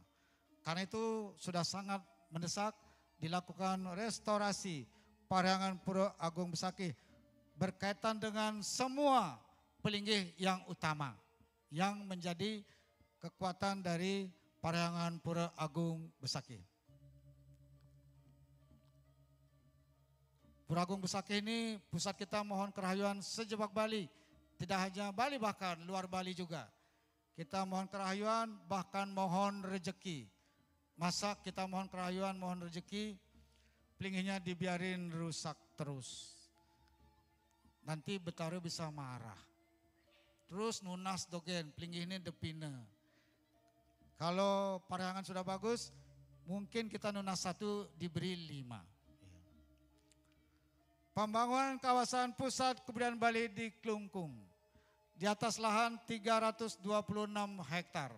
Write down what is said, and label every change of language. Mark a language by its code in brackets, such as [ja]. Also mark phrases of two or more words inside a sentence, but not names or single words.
[id] Karena itu sudah sangat mendesak dilakukan restorasi Parahyangan Pura Agung Besakih berkaitan dengan semua pelinggih yang utama yang menjadi kekuatan dari Parahyangan Pura Agung Besakih. Pura Agung Besakih ini pusat kita mohon kerahayuan [ban] sejebak Bali, [id] tidak hanya Bali bahkan luar Bali juga. Kita mohon kerahayuan bahkan mohon rejeki. Masa kita mohon kerahayuan, mohon rezeki, pelinggihnya dibiarin rusak terus. Nanti Betawi bisa marah. [ban] Terus nunas dogen, pelinggih ini depina. [id] Kalau Parahyangan sudah bagus, mungkin kita nunas 1 diberi 5. Pembangunan kawasan pusat kebudayaan Bali di Klungkung. Di atas lahan 326 hektar.